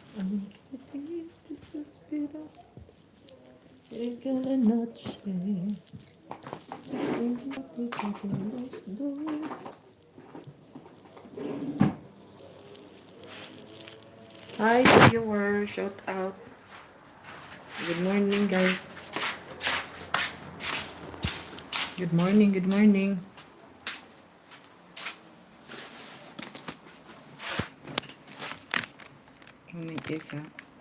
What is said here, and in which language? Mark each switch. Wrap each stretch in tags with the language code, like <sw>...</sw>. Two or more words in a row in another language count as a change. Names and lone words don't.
<es>Qué triste suspiro, que cada noche los dos.</es> <en>Hi viewer, shout out. Good morning guys. Good morning, good morning. Moment guys ha.</en>